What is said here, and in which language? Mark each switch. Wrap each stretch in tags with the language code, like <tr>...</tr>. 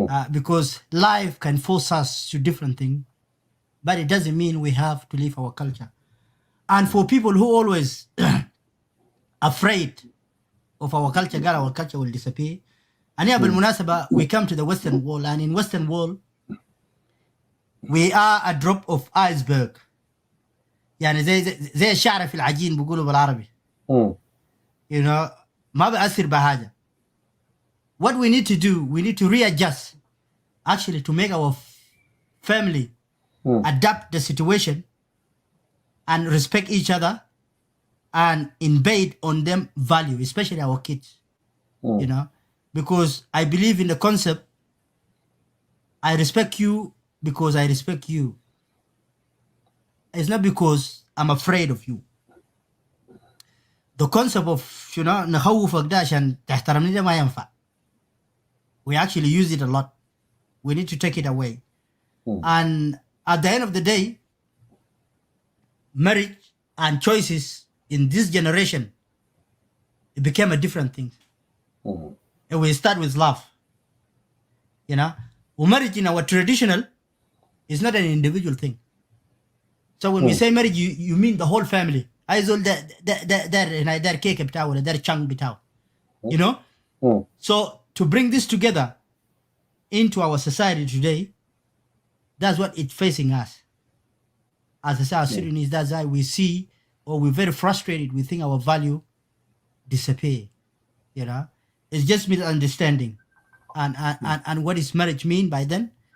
<en>Because life can force us to different things, but it doesn't mean we have to leave our culture. And for people who always afraid of our culture, God, our culture will disappear. And here,</en> <ar>بالمناسبة,</ar> <en>we come to the Western world, and in Western world, we are a drop of iceberg.</en> <ar>يعني زي الشعر في العجين بيقولوا بالعربي.</ar> <en>You know,</en> <ar>ما بأثر بحاجة.</ar> <en>What we need to do, we need to readjust, actually, to make our family adapt the situation and respect each other and embed on them value, especially our kids, you know, because I believe in the concept, I respect you because I respect you. It's not because I'm afraid of you. The concept of, you know,</en> <ar>نخوفك ده عشان تحترمني ده ما ينفع.</ar> <en>We actually use it a lot. We need to take it away. And at the end of the day, marriage and choices in this generation, it became a different thing. And we start with love. You know, marriage in our traditional is not an individual thing. So when we say marriage, you mean the whole family.</en> <ar>عايزول ده كيك بتاعه ولا ده</ar> <en>chunk</en> <ar>بتاعه.</ar> <en>You know? So to bring this together into our society today, that's what it's facing us. As a South Sudanese, that's why we see, or we're very frustrated, we think our value disappear. You know? It's just misunderstanding. And what is marriage mean by then?</en>